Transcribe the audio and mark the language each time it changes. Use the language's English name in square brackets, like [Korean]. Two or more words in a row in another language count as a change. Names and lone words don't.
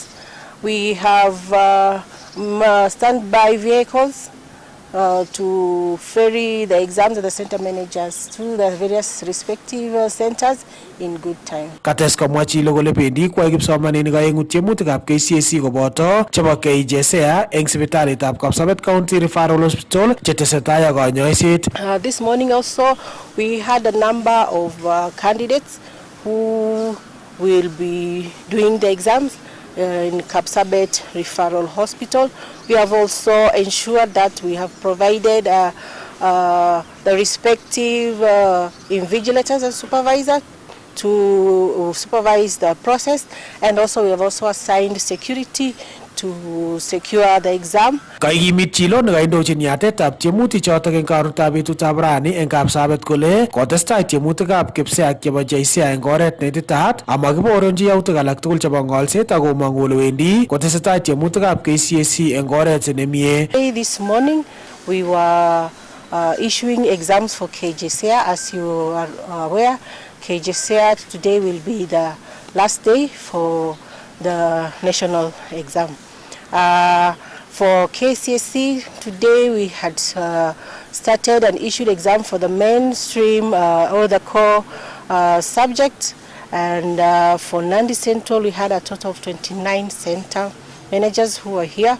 [English] We have standby vehicles to ferry the exams of the center managers to the various respective centers in good time. [Kalenjin] Kates komwa chilo kole bendi kwai kipsomaninik aengu tiemutikab KCSE koboto chebo KJSEA eng sipitalitab Kapsabet County Referral Hospital chetesetai ak kanyoiset. [English] This morning also we had a number of candidates who will be doing the exams in Kapsabet Referral Hospital. We have also ensured that we have provided the respective invigilators and supervisors to supervise the process, and also we have also assigned security to secure the exam. [Kalenjin] Kaikimit chilo nekaindochin yatetab tiemutik chotok eng karutab betutab rani eng Kapsabet kole kotestai tiemutikab kipseak chebo JCEA eng oret neititaat amakiboronji yautik alak tugul chebo ngolset ak komong'u kole wendi kotestai tiemutikab KCSE eng oret nemie. [English] This morning we were issuing exams for KJSEA. As you are aware, KJSEA today will be the last day for the national exam. For KCSE, today we had started and issued exam for the mainstream or the core subject, and for Nandi Central we had a total of 29 center managers who were here.